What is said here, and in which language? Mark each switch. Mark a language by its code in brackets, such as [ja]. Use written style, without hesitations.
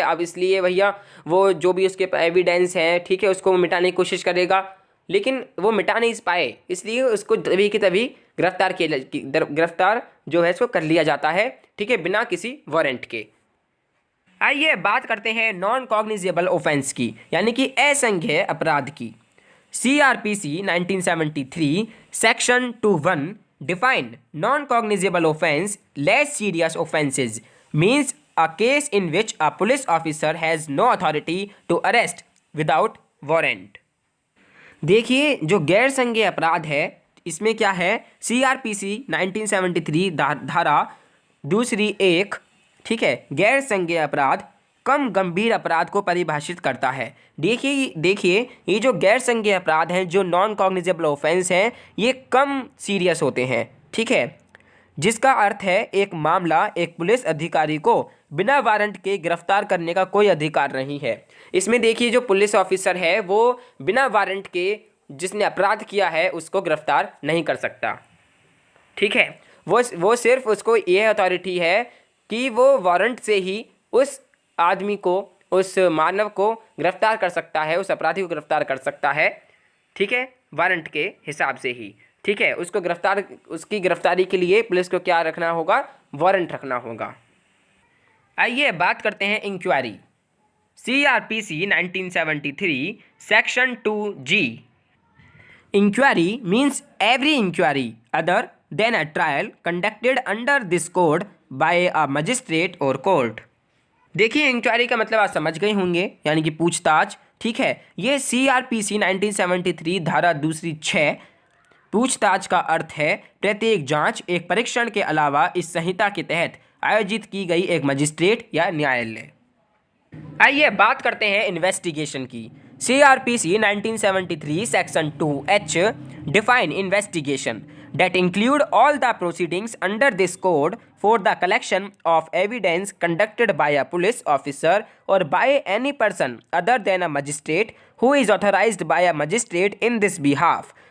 [hi] अब इसलिए भैया वो जो भी उसके एविडेंस हैं, ठीक है, उसको वो मिटाने की कोशिश करेगा, लेकिन वो मिटा नहीं पाए, इसलिए उसको तभी की तभी गिरफ्तार जो है इसको कर लिया जाता है, ठीक है, बिना किसी वारंट के। आइए बात करते हैं नॉन कॉग्निजेबल ऑफेंस की, यानी कि असंज्ञेय अपराध की। [en] CRPC 1973 section 21 define non-cognizable offense less serious offenses means a case in which a police officer has no authority to arrest without warrant। [hi] देखिए जो गैर संज्ञेय अपराध है इसमें क्या है, CRPC 1973 धारा दूसरी 1, ठीक है, गैर संज्ञेय अपराध कम गंभीर अपराध को परिभाषित करता है। देखिए ये जो गैर संज्ञेय अपराध हैं, जो नॉन कॉग्निजेबल ऑफेंस हैं, ये कम सीरियस होते हैं, ठीक है, जिसका अर्थ है एक मामला एक पुलिस अधिकारी को बिना वारंट के गिरफ्तार करने का कोई अधिकार नहीं है। इसमें देखिए जो पुलिस ऑफिसर है वो बिना वारंट के जिसने अपराध किया है उसको गिरफ्तार नहीं कर सकता, ठीक है। वो सिर्फ उसको ये अथॉरिटी है कि वो वारंट से ही उस आदमी को, उस मानव को गिरफ्तार कर सकता है, उस अपराधी को गिरफ्तार कर सकता है, ठीक है, वारंट के हिसाब से ही, ठीक है। उसकी गिरफ्तारी के लिए पुलिस को क्या रखना होगा, वारंट रखना होगा। आइए बात करते हैं inquiry. CRPC 1973 section 2G। [en] Inquiry means every inquiry other than a trial conducted under this code by a magistrate or court. [hi] देखिए इंक्वायरी का मतलब आप समझ गए होंगे, यानी कि पूछताछ, ठीक है। ये CRPC 1973 धारा दूसरी 6 पूछताछ का अर्थ है प्रत्येक जांच एक परीक्षण के अलावा इस संहिता के तहत आयोजित की गई एक मजिस्ट्रेट या न्यायालय। आइए बात करते हैं इन्वेस्टिगेशन की। [en] CRPC 1973 section 2H define investigation that include all the proceedings under this code for the collection of evidence conducted by a police officer or by any person other than a magistrate who is authorized by a magistrate in this behalf.